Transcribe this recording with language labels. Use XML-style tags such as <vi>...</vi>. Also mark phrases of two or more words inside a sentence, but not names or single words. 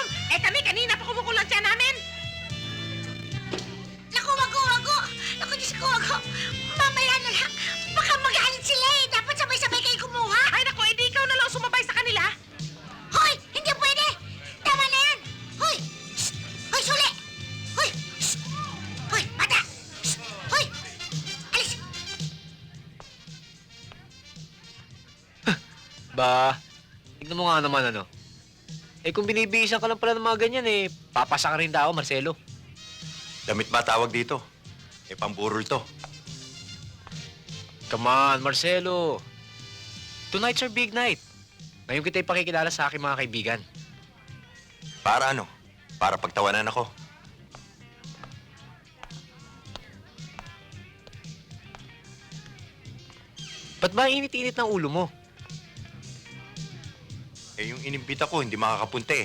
<tl>Kami kanina pa kumukulang siya namin. Naku, wag ko. Naku, Diyos ko, wag ko. Mamaya na lang. Baka magalit sila eh. Dapat sabay-sabay kayo kumuha. Ay, naku, edi ikaw na lang sumabay sa kanila. Hoy! Hindi pwede! Tama na yan! Hoy! Shh! Hoy, suli! Hoy! Shh! Hoy, bata! Shh! Hoy! Alis! Ba, tignan mo nga naman ano. Kung binibihisan ka lang pala ng mga ganyan papasa ka rin tao, Marcelo. Damit ba tawag dito? Pamburol to.</tl> <en>Come on, Marcelo. Tonight's our big night.</en> <tl>Ngayon kita ipakikilala sa aking mga kaibigan. Para ano? Para pagtawanan ako. Ba't ba init-init ng ulo mo? Yung inimbita ko, hindi makakapunta</tl>